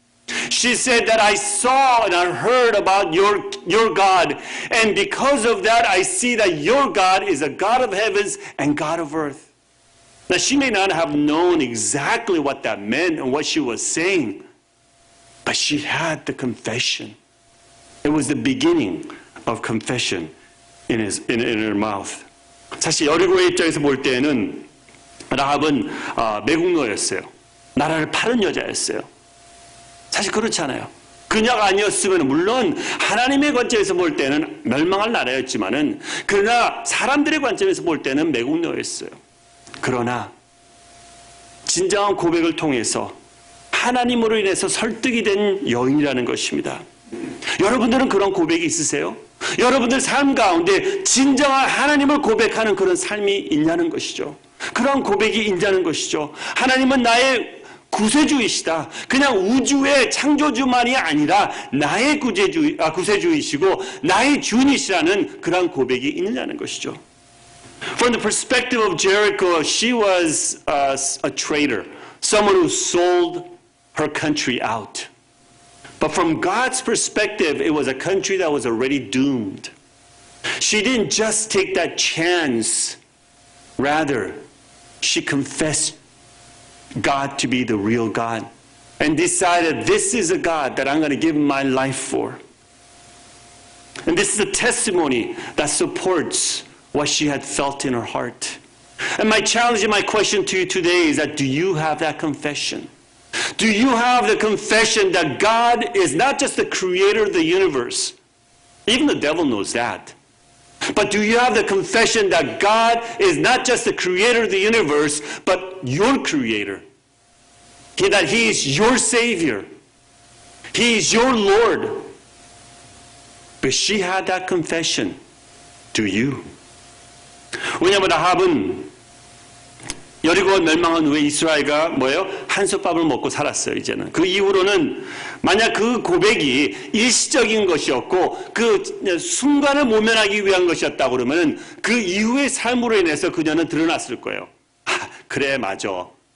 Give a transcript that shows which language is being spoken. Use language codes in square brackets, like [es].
[en] She said that I saw and I heard about your God, and because of that, I see that your God is a God of heavens and God of earth. Now, she may not have known exactly what that meant and what she was saying, but she had the confession. It was the beginning of confession in her mouth. [ko] 사실 여리고의 입장에서 볼 때는 라합은 매국노였어요. 나라를 파는 여자였어요. 사실 그렇지 않아요. 그녀가 아니었으면 물론 하나님의 관점에서 볼 때는 멸망할 나라였지만은 그러나 사람들의 관점에서 볼 때는 매국노였어요. 그러나 진정한 고백을 통해서 하나님으로 인해서 설득이 된 여인이라는 것입니다. 여러분들은 그런 고백이 있으세요? 여러분들 삶 가운데 진정한 하나님을 고백하는 그런 삶이 있냐는 것이죠. 그런 고백이 있냐는 것이죠. 하나님은 나의 구세주이시다. 그냥 우주의 창조주만이 아니라 나의 구세주이시고 나의 주인이시라는 그런 고백이 있느냐는 것이죠. [en] From the perspective of Jericho, she was a traitor, someone who sold her country out. But from God's perspective, it was a country that was already doomed. She didn't just take that chance. Rather, she confessed God to be the real God and decided this is a God that I'm going to give my life for. And this is a testimony that supports what she had felt in her heart. And my challenge and my question to you today is that do you have that confession? Do you have the confession that God is not just the creator of the universe? Even the devil knows that. But do you have the confession that God is not just the creator of the universe, but your creator? That He is your Savior. He is your Lord. But she had that confession. Do you? [ko] 왜냐하면 라합은 여리고가 멸망한 후에 이스라엘가 뭐예요? 한솥밥을 먹고 살았어요. 이제는 그 이후로는 만약 그 고백이 일시적인 것이었고 그 순간을 모면하기 위한 것이었다 그러면 그 이후의 삶으로 인해서 그녀는 드러났을 거예요. 그래 맞아.